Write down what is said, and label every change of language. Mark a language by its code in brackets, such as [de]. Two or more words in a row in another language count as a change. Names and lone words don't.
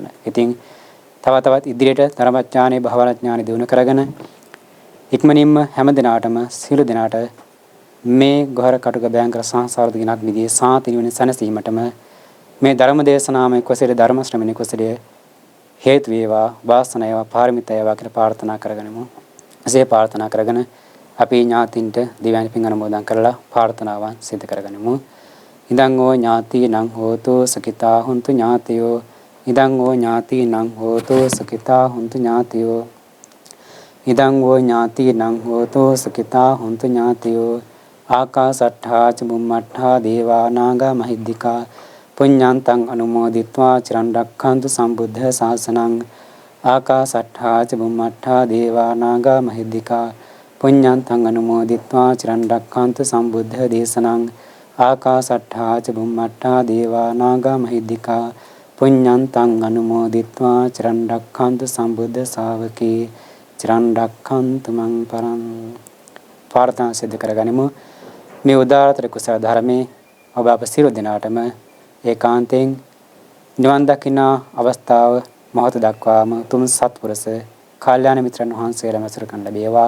[si] ඉතින් තවත් ඉදිරියට ධර්මඥානය, භාවනාඥානය දිනු කරගෙන ඉක්මනින්ම හැම දිනාටම සියලු දිනාට මේ ගොහර කටුක බෑංකර සංසාර දිනක් මිදී සාන්ති නිවන සැනසීමටම මේ ධර්ම දේශනාමය කුසල ධර්ම ශ්‍රවණේ කුසලයේ හේතු වේවා, වාසනාව වේවා, පාරමිතා වේවා කියලා ප්‍රාර්ථනා කරගනිමු. එසේ ප්‍රාර්ථනා කරගෙන අපි ඥාතින්ට දිව්‍යඥ පින් අනුමෝදන් කරලා ප්‍රාර්ථනාවන් සිදු කරගනිමු. [pi] ඉදං ඕ ඥාතිනං හෝතු සකිතා හුන්තු ඥාතියෝ. ඉදං ඕ ඥාතිනං හෝතු සකිතා හුන්තු ඥාතියෝ. ඉදං ඕ ඥාතිනං හෝතු සකිතා හුන්තු ඥාතියෝ. ආකාසට්ඨා ච බුම්මට්ඨා දේවා නාග මහිද්దికා පුඤ්ඤන්තං අනුමෝදිත්වා චිරන් රක්ඛන්තු සම්බුද්ධ ශාසනං. ආකාසට්ඨා ච බුම්මට්ඨා දේවා නාග මහිද්దికා පුඤ්ඤන්තං අනුමෝදිත්වා චිරන් රක්ඛන්තු සම්බුද්ධ දේශනං. ආකාසට්ඨා ච බුම්මට්ඨා දේවා නාග මහිද්దికා පුඤ්ඤන්තං අනුමෝදිත්වා චිරන් රක්ඛන්තු සම්බුද්ධ ශාවකේ චිරන් රක්ඛන්තු මං පරං. [si] ප්‍රාර්ථනා සිදු කරගනිමු. මේ උදාාරතර කුසල ධර්මයේ ඔබ අප සියලු දෙනාටම ඒකාන්තයෙන් නිවන් දකින අවස්ථාව මොහොත දක්වාම තුන් සත්පුරුෂ කල්යාණ මිත්‍රන් වහන්සේලා මැසුරු කරන ලැබේවා.